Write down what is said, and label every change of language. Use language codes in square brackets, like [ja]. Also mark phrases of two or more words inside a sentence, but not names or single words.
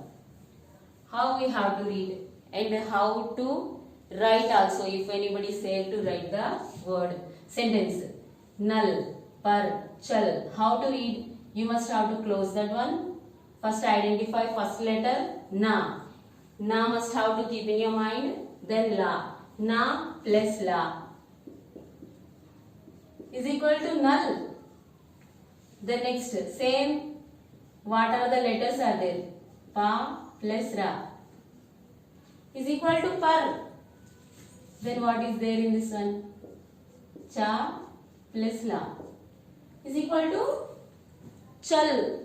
[en] How we have to read and how to write also if anybody say to write the word sentence. [hi] Nal, par, chal. [en] How to read? You must have to close that one. First identify first letter na. Na must have to keep in your mind. Then la. Na plus la is equal to null. Then next same. What are the letters are there? Pa plus ra is equal to par. Then what is there in this one? Cha plus la is equal to chal.